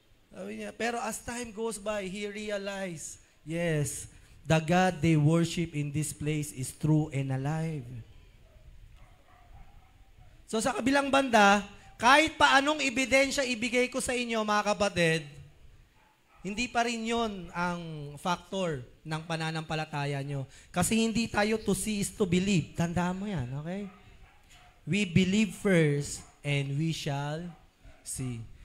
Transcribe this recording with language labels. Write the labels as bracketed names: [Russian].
[Filipino] Sabi niya, pero [English] as time goes by, he realized, yes, the God they worship in this place is true and alive. [Filipino] So sa kabilang banda, kahit pa anong ebidensya ibigay ko sa inyo, mga kapatid, hindi pa rin yun ang factor ng pananampalataya nyo. Kasi hindi tayo [English] to see is to believe. [Filipino] Tandaan mo yan, okay? [English] We believe first and we shall see.